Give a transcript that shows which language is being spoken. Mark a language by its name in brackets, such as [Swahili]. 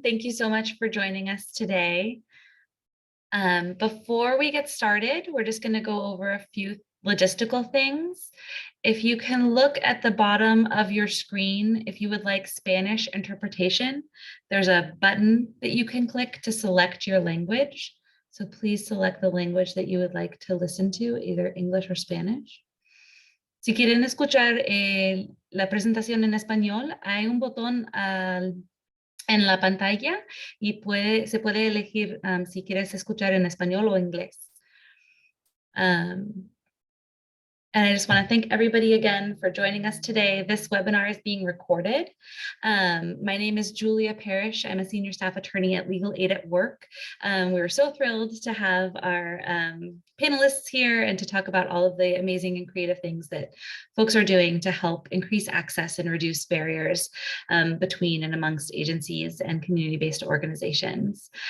[English] Thank you so much for joining us today. Before we get started, we're just going to go over a few logistical things. If you can look at the bottom of your screen, if you would like Spanish interpretation, there's a button that you can click to select your language. So please select the language that you would like to listen to, either English or Spanish. [Spanish] Si quieren escuchar la presentación en español, hay un botón en la pantalla y se puede elegir si quieres escuchar en español o inglés. [English] And I just want to thank everybody again for joining us today. This webinar is being recorded. My name is Julia Parrish. I'm a senior staff attorney at Legal Aid at Work. We're so thrilled to have our panelists here and to talk about all of the amazing and creative things that folks are doing to help increase access and reduce barriers between and amongst agencies and community-based organizations.